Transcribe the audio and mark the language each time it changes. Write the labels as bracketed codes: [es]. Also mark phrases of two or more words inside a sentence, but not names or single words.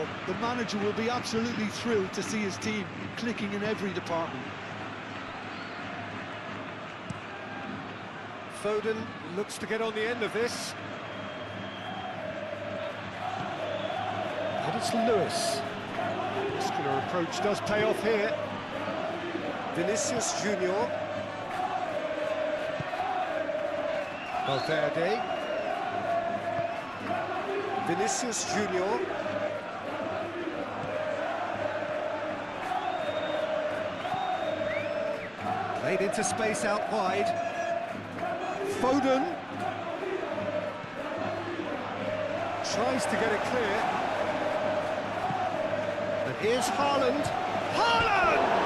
[en] The manager will be absolutely thrilled to see his team clicking in every department. Foden looks to get on the end of this. And it's Lewis. Muscular approach does pay off here. Vinicius Junior. Valverde. Vinicius Junior. Played into space out wide. Foden. Tries to get it clear. And here's Haaland. Haaland!